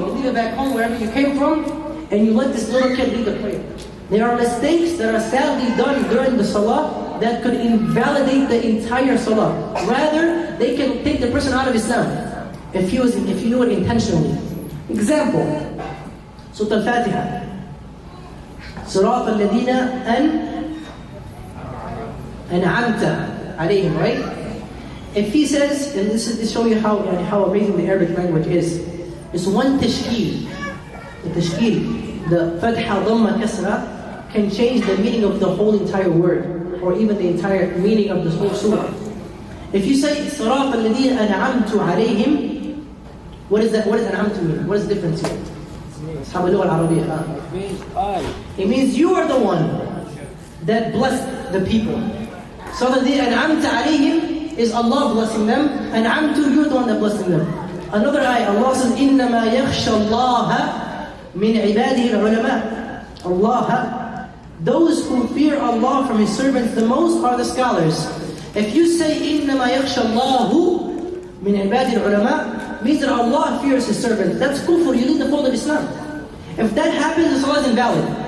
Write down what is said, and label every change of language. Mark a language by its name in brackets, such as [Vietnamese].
[English] You leave it back home, wherever you came from, and you let this little kid lead the prayer. There are mistakes that are sadly done during the salah that could invalidate the entire salah. Rather, they can take the person out of Islam if you do it intentionally. Example, Surah Al-Fatiha. [Arabic] صراط الذين أنعمت عليهم, [English] right? If he says, and this is to show you how amazing the Arabic language is, it's one tashkeel. The tashkeel, the fatha, dhamma, kasra, can change the meaning of the whole entire word, or even the entire meaning of this whole surah. If you say, [Arabic] صراط الذين أنعمت عليهم, [English] what is that? What does أنعمت mean? What is the difference here? [Arabic] أصحاب اللغة العربية. [English] It means you are the one that blessed the people. So the أنعمت عليهم is Allah blessing them, and أنعمت, you're the one that blessing them. Another ayah, Allah says, [Arabic] إنما يخشى الله من عباده العلماء. [English] Allah, those who fear Allah from His servants the most are the scholars. If you say [Arabic] إنما يخشى الله من عباده العلماء, [English] means that Allah fears His servants. That's kufr, you leave the fold of Islam. If that happens, the salah is invalid.